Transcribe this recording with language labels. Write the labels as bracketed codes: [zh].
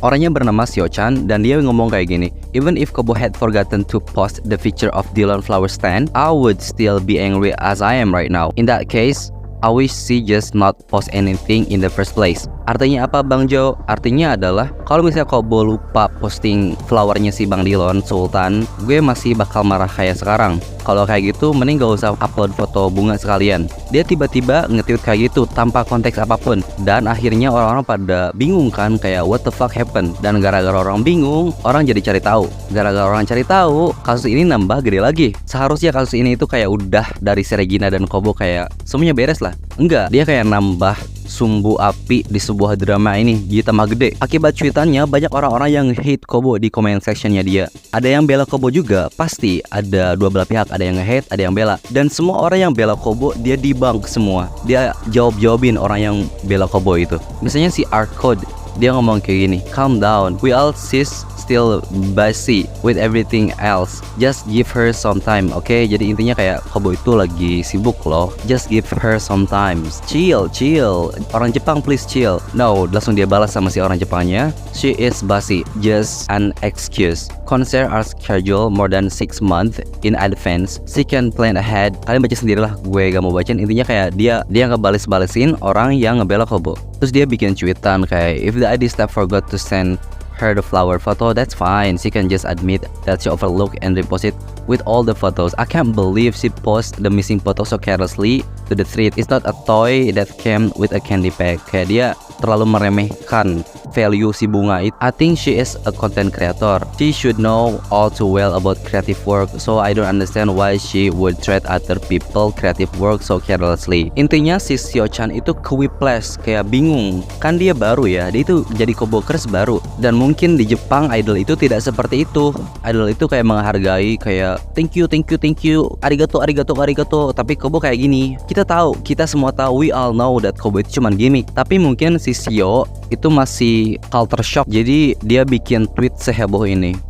[id] Orangnya bernama Seo-chan dan dia ngomong kayak gini, [en] even if Kobo had forgotten to post the picture of Dylan flower stand, I would still be angry as I am right now. In that case, I wish she just not post anything in the first place. [id] Artinya apa Bang Jo? Artinya adalah kalau misalnya Kobo lupa posting flowernya si Bang Dilon Sultan, gue masih bakal marah kayak sekarang. Kalau kayak gitu mending gak usah upload foto bunga sekalian. Dia tiba-tiba nge-tweet kayak gitu tanpa konteks apapun. Dan akhirnya orang-orang pada bingung kan, kayak [en] what the fuck happened. [id] Dan gara-gara orang bingung, orang jadi cari tahu. Gara-gara orang cari tahu, kasus ini nambah gede lagi. Seharusnya kasus ini itu kayak udah dari si Regina dan Kobo kayak semuanya beres lah. Enggak, dia kayak nambah sumbu api di sebuah drama ini jadi tambah gede. Akibat cuitannya banyak orang-orang yang hate Kobo di comment sectionnya dia. Ada yang bela Kobo juga, pasti ada dua belah pihak, ada yang nge-hate, ada yang bela. Dan semua orang yang bela Kobo dia debunk semua. Dia jawab-jawabin orang yang bela Kobo itu. Misalnya si Art Code Dia ngomong kayak gini, [en] calm down, we all still busy with everything else, just give her some time, okay? [id] Jadi intinya kayak Kobo itu lagi sibuk loh, [en] just give her some time, chill, [id] orang Jepang please chill. No, langsung dia balas sama si orang Jepangnya, [en] she is busy, just an excuse. Concert are scheduled more than 6 months in advance, she can plan ahead. [id] Kalian baca sendirilah, gue gak mau bacain. Intinya kayak dia ngebales-balesin orang yang ngebela Kobo. Terus dia bikin cuitan kayak, [en] if the ID staff forgot to send her the flower photo, that's fine, she can just admit that she overlooked and repost it with all the photos. I can't believe she posted the missing photo so carelessly to the thread. It's not a toy that came with a candy pack. [id] Kayak dia terlalu meremehkan value si bunga itu. [en] I think she is a content creator, she should know all too well about creative work, so I don't understand why she would treat other people creative work so carelessly. [id] Intinya si Sio-chan itu ke-whiplash, kayak bingung, kan dia baru ya, dia itu jadi Kobokers baru, dan mungkin di Jepang idol itu tidak seperti itu. Idol itu kayak menghargai, kayak thank you, arigato, tapi Kobo kayak gini. Kita semua tahu, [en] we all know that [id] Kobo itu cuman gimmick, tapi mungkin si Sio itu masih culture shock, jadi dia bikin tweet seheboh ini.